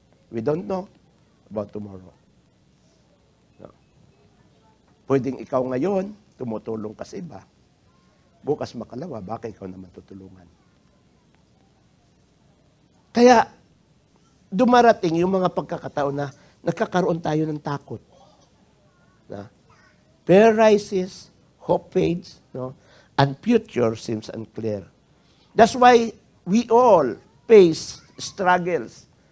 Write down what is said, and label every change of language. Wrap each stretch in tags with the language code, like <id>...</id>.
<en>We don't know about tomorrow. No.</en> <tl>Pwedeng ikaw ngayon, tumutulong ka sa iba. Bukas makalawa, baka ikaw naman tutulungan. Kaya, dumarating yung mga pagkakataon na nagkakaroon tayo ng takot.</tl> <en>Na? Fear rises, hope fades, no? And future seems unclear. That's why we all face struggles.</en>